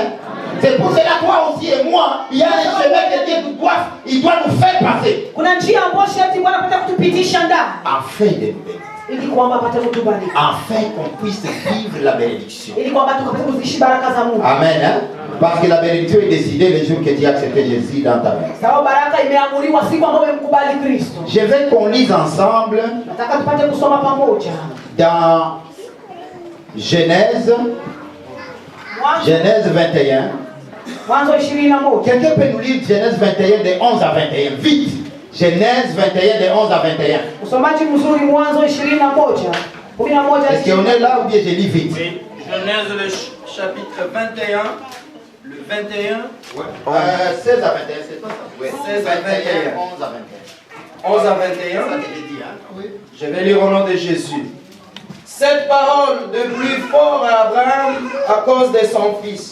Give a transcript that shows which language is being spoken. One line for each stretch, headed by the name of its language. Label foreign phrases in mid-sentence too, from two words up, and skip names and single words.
French: C'est pour cela, toi aussi et moi, il y a un chemin que Dieu doit nous faire passer
Swahili: Kuna njia ambayo sharti Bwana apate kutupitisha ndani
French: afin de nous bénir,
Swahili: ili kwamba apate kutubariki.
French: afin qu'on puisse vivre la bénédiction.
Swahili: Ili kwamba tukapate kuziishi baraka za Mungu.
French: Amen. Hein? Parce que la bénédiction est décidée le jour que tu as accepté Jésus dans ta vie.
Swahili: Sababu baraka imeamuriwa siku ambayo umemkubali Kristo.
French: Je veux qu'on lise ensemble
Swahili: Nataka tupate kusoma pamoja.
French: dans Genèse, Genèse 21.
Swahili: Mwanzo 21.
French: Quelqu'un peut nous lire Genèse 21 de 11 à 21. Vite. Genèse 21 de 11 à 21.
Swahili: Usomaji mzuri Mwanzo 21. 11
French: Est-ce qu'on est là ou bien je lis vite? Oui. Genèse le chapitre 21, le 21. 16 à 21, c'est pas ça? Oui. 16 à 21. 11 à 21. 11 à Ça 21. te le dit, hein? Oui. Je vais lire au nom de Jésus. Cette parole de plus fort à Abraham à cause de son fils.